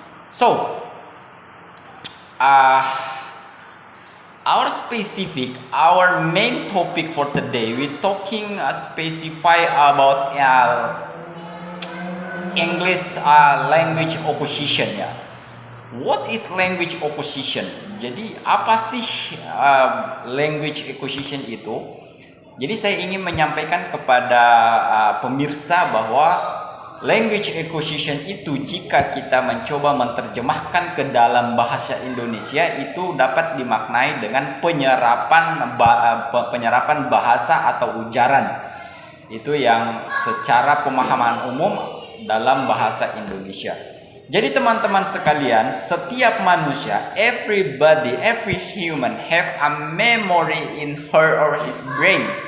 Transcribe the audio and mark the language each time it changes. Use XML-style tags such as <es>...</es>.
<en>So our main topic for today, we talking specify about English language acquisition ya. What is language acquisition?</en> <id>Jadi apa sih language acquisition itu? Jadi saya ingin menyampaikan kepada pemirsa bahwa language acquisition itu jika kita mencoba menerjemahkan ke dalam bahasa Indonesia itu dapat dimaknai dengan penyerapan bahasa atau ujaran. Itu yang secara pemahaman umum dalam bahasa Indonesia. Jadi teman-teman sekalian, setiap manusia,</id> <en>every human have a memory in her or his brain.</en>